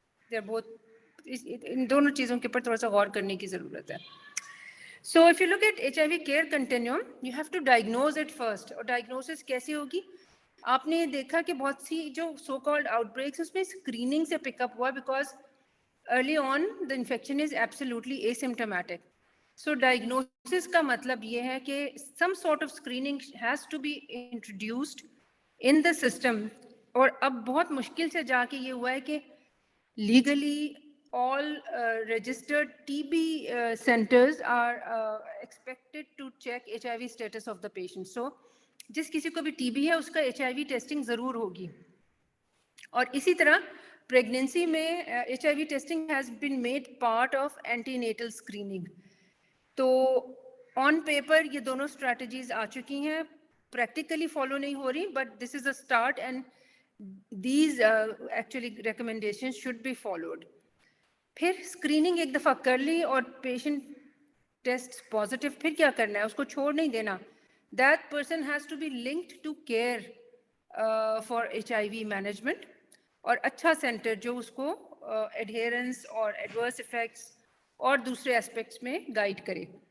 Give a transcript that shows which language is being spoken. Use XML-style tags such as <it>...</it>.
<en>They're both,</en> <hi>इन दोनों चीजों के ऊपर थोड़ा सा गौर करने की जरूरत है.</hi> <en>So if you look at HIV care continuum, you have to diagnose it first.</en> <hi>और diagnosis कैसे होगी? आपने देखा कि बहुत सी जो</hi> <en>so called outbreaks उसमें screening से pick up हुआ because early on the infection is absolutely asymptomatic. So diagnosis</en> <hi>का मतलब ये है कि</hi> <en>some sort of screening has to be introduced in the system.</en> <hi>और अब बहुत मुश्किल से जाके ये हुआ है कि</hi> <en>legally all registered TB centers are expected to check HIV status of the patient.</en> <hi>So जिस किसी को भी TB है उसका HIV testing ज़रूर होगी. और इसी तरह</hi> <en>pregnancy में HIV testing has been made part of antenatal screening.</en> <hi>तो</hi> <en>on paper</en> <hi>ये दोनों strategies आ चुकी हैं, practically follow नहीं हो रही,</hi> <en>but this is a start and these actually recommendations should be followed.</en> <hi>फिर स्क्रीनिंग एक दफ़ा कर ली और पेशेंट टेस्ट पॉजिटिव, फिर क्या करना है? उसको छोड़ नहीं देना.</hi> <en>that person has to be linked to care for HIV management</en> <hi>और अच्छा सेंटर जो उसको एडहेरेंस और एडवर्स इफेक्ट्स और दूसरे एस्पेक्ट्स में गाइड करे.</hi>